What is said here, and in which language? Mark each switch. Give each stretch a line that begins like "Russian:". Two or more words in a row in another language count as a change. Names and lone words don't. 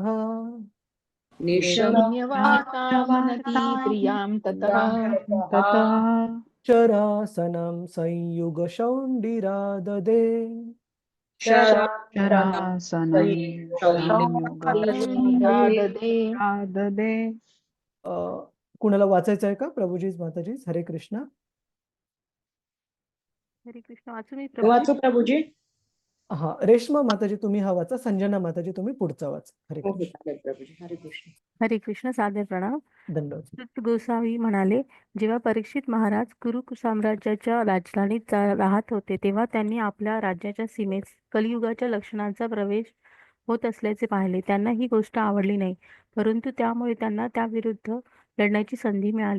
Sanskrit: निशम्य वार्तामनति प्रियां ततः ततः शरासनं संयुगशौण्डिराददे शरासनं ददे संयुगाददे
Marathi: अ, कुणाला वाचायचं आहे का? प्रभुजीच माताजीच हरे कृष्ण. हरे कृष्ण वाचू मी वाचू प्रभूजी. हा, रेश्मा माताजी तुम्ही हा वाचा, संजना माताजी तुम्ही पुढचा वाचा. हरे हो हो कृष्ण. चालेल प्रभूजी. हरे कृष्ण. हरे कृष्ण सादर प्रणाम. दंडवत. सुत गोसावी म्हणाले, जेव्हा परीक्षित महाराज कुरु साम्राज्याच्या राजधानीत राहत होते तेव्हा त्यांनी आपल्या राज्याच्या सीमेत कलियुगाच्या लक्षणांचा प्रवेश होत असल्याचे पाहिले. त्यांना ही गोष्ट आवडली नाही, परंतु त्यामुळे त्यांना त्याविरुद्ध लढण्याची संधी मिळाली.